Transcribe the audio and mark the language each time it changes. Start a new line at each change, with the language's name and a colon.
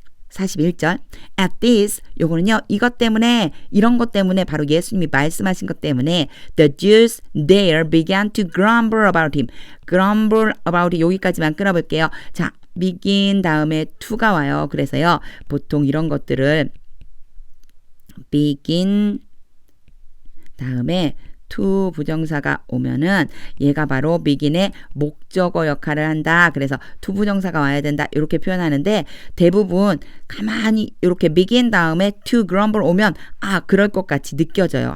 Korean: 41절
English: At this,
Korean: 요거는요 이것 때문에 이런 것 때문에 바로 예수님이 말씀하신 것 때문에
English: The Jews there began to grumble about him. grumble about it
Korean: 여기까지만 끊어볼게요. 자, begin 다음에 to가 와요. 그래서요 보통 이런 것들을 begin 다음에 to 부정사가 오면은 얘가 바로 begin의 목적어 역할을 한다. 그래서 to 부정사가 와야 된다. 이렇게 표현하는데 대부분 가만히 이렇게 begin 다음에 to grumble 오면 그럴 것 같이 느껴져요.